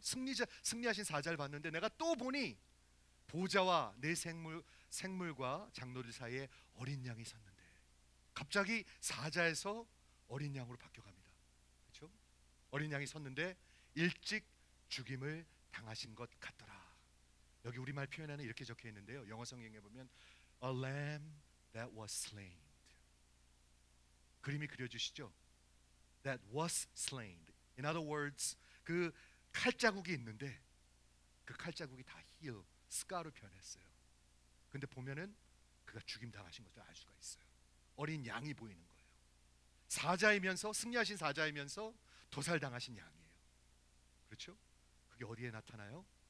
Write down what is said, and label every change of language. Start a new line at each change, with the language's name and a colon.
Korean: 승리하신 사자를 봤는데 내가 또 보니 보좌와 내 생물과 장로들 사이에 어린 양이 섰는데, 갑자기 사자에서 어린 양으로 바뀌어갑니다. 그렇죠? 어린 양이 섰는데 일찍 죽임을 당하신 것 같더라. 여기 우리말 표현에는 이렇게 적혀 있는데요. 영어 성경에 보면
English: A lamb that was slain.
Korean: 그림이 그려주시죠?
English: That was slain. In other words,
Korean: 그 칼자국이 있는데 그 칼자국이 다 스카로 변했어요. 근데 보면은 그가 죽임 당하신 것을 알 수가 있어요. 어린 양이 보이는 거예요. 사자이면서, 승리하신 사자이면서 도살 당하신 양이에요. 그렇죠? 그게 어디에 나타나요?